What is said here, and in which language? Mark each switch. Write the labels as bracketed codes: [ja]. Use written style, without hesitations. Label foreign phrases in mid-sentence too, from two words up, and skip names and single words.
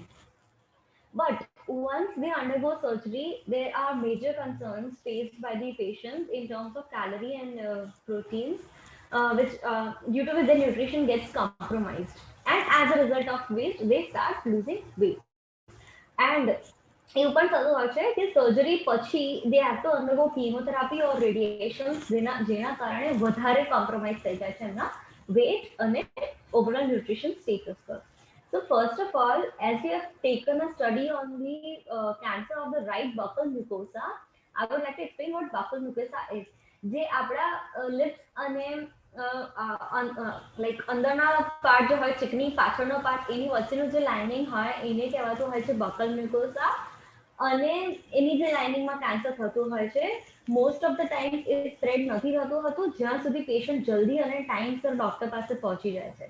[en] But once they undergo surgery, there are major concerns faced by the patients in terms of calorie and proteins, which due to which their nutrition gets compromised, and as a result of which they start losing weight. [gu] And એવું પણ થતું હોય છે કે સર્જરી પછી [en] they have to undergo chemotherapy or radiation, [gu] જેના કારણે વધારે કોમ્પ્રોમાઇઝ થઈ જાય છે એમના weight અને [en] overall nutrition status [gu] પર. [en] So first of all, as we have taken a study on the cancer of the right buccal mucosa, I would like to explain what buccal mucosa is. [gu] જે આપણા lips અને લાઈક અંદરના પાર્ટ જે હોય ચીકણી પાછળનો પાર્ટ એની વચ્ચેનું જે લાઇનિંગ હોય એને કહેવાતું હોય છે [en] buccal mucosa. [gu] અને એની જે લાઇનિંગમાં કેન્સર થતું હોય છે [en] most of the times [gu] એ સ્પ્રેડ નથી થતું હતું જ્યાં સુધી પેશન્ટ જલ્દી અને ટાઈમસર ડોક્ટર પાસે પહોંચી જાય છે.